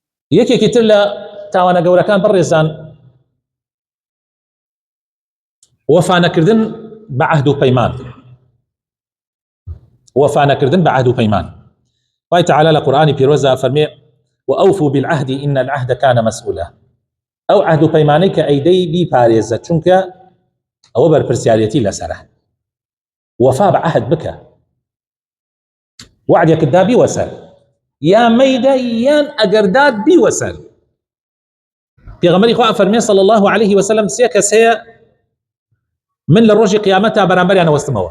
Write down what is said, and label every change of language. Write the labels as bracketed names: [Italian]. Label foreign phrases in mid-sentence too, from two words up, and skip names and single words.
[Central Kurdish] یەکێکی تر لە تاوانە گەورەکان بەڕێزان وەفانەکردن بە عەهد و پەیمان. وەفانەکردن بە عەهد و پەیمان. خوای تەعالی لە قورئانی پیرۆزدا فەرمێ [Arabic] وأوفوا بالعهد إن العهد كان مسؤولا. [Central Kurdish] ئەو عەهد و پەیمانەی کە ئەیدەی بیپارێزە چونکە ئەوە بەرپرسیارەتی لەسەرە. وەفا بە عەهد بکە، وعدێکتدا بیوەسەر، یا مەیدە یان ئەگەردات بیوەسەر. پێغەمبەری خوا فەرمێ [Arabic] صلی الله عليه وسلم [Central Kurdish] سێ کەس هەیە من لە ڕۆژی قیامەتدا بەرامبەریان ئەوەستمەوە.